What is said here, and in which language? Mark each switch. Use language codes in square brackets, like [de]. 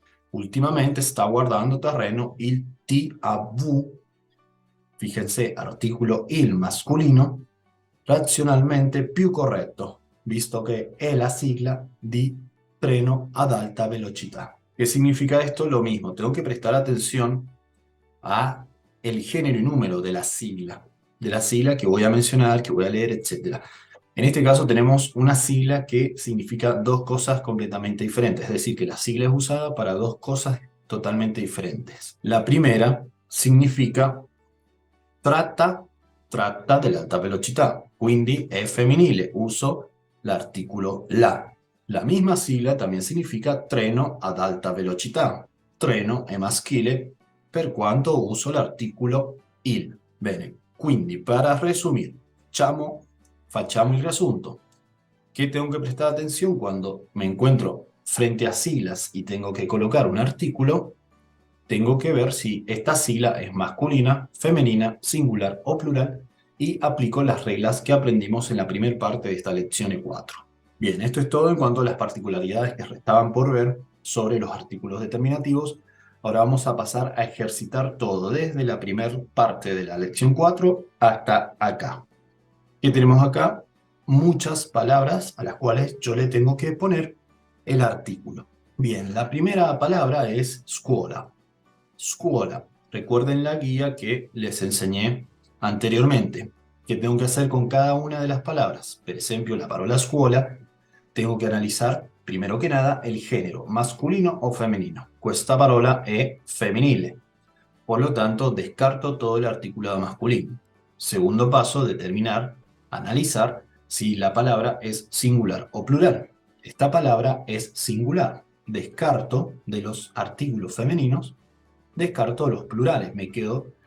[it] Ultimamente sta guardando terreno il TAV, [es] fíjense, artículo [it] il masculino, razionalmente più corretto, visto que è la sigla di treno ad alta velocidad. [es] ¿Qué significa esto? Lo mismo, tengo que prestar atención a el género y número de la sigla que voy a mencionar, que voy a leer, etc. En este caso tenemos una sigla que significa dos cosas completamente diferentes, es decir, que la sigla es usada para dos cosas totalmente diferentes. La primera significa [it] tratta dell'alta velocità, quindi è femminile, uso l'articolo la. [es] La misma sigla también significa [it] treno ad alta velocità. Treno è maschile per quanto uso l'articolo il. Bene, quindi [es] para resumir, [it] facciamo il riassunto. [es] ¿Qué tengo que prestar atención cuando me encuentro frente a siglas y tengo que colocar un artículo? Tengo que ver si esta sigla es masculina, femenina, singular o plural y aplico las reglas que aprendimos en la primera parte de esta lección 4. Bien, esto es todo en cuanto a las particularidades que restaban por ver sobre los artículos determinativos. Ahora vamos a pasar a ejercitar todo desde la primera parte de la lección 4 hasta acá. ¿Qué tenemos acá? Muchas palabras a las cuales yo le tengo que poner el artículo. Bien, la primera palabra es scuola. Scuola. Recuerden la guía que les enseñé anteriormente. ¿Qué tengo que hacer con cada una de las palabras? Por ejemplo, la palabra scuola, tengo que analizar, primero que nada, el género, masculino o femenino. [it] Questa parola è femminile. [es] Por lo tanto, descarto todo el articulado masculino. Segundo paso, determinar, analizar si la palabra es singular o plural. Esta palabra es singular. Descarto de los artículos femeninos, descarto los plurales, me quedo